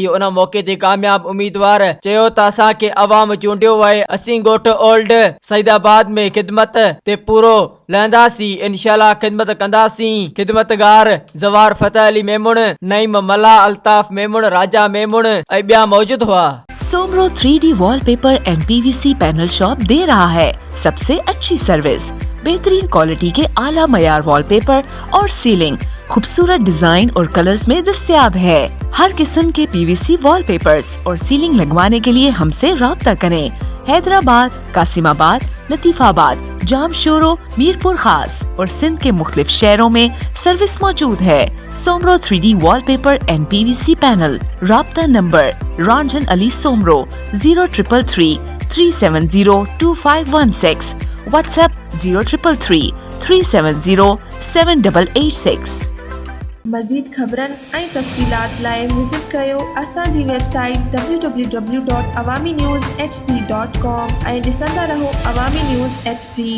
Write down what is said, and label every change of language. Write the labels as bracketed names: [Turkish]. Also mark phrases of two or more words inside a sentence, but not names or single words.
[Sindhi] उन मौके ते कामयाब उम्मीदवार चयो त असांखे अवाम चूंडियो आहे, असीं ॻोठ ओल्ड सईदाबाद में खिदमत ते पूरो लहंदासीं, इंशाअल्लाह खिदमत कंदासीं। खिदमतगार जवार फतेह अली मेमण, नईम मल्ला, अल्ताफ मेमण, राजा मेमण ऐं ॿिया मौजूद हुआ। [Hindi] सोमरो 3D वॉलपेपर एंड PVC पैनल शॉप दे रहा है सबसे अच्छी सर्विस, बेहतरीन क्वालिटी के आला मयार वॉलपेपर और सीलिंग खूबसूरत डिजाइन और कलर्स में दस्तयाब है। हर किस्म के PVC वॉलपेपर्स और सीलिंग लगवाने के लिए हमसे राब्ता करें। हैदराबाद, कासिमाबाद, लतीफाबाद, जामशोरो, मीरपुर खास और सिंध के मुख्तलिफ शहरों में सर्विस मौजूद है। सोमरो 3D वॉलपेपर एंड PVC पैनल। राब्ता नंबर रंजन अली सोमरो 0333 370 2516, व्हाट्सएप 0333 370 7886। [Sindhi] मज़ीद ख़बरनि ऐं तफ़सीलात लाइ विज़िट कयो असांजी वेबसाइट www.awamiNewsHD.com ऐं ॾिसंदा रहो अवामी न्यूज़ HD।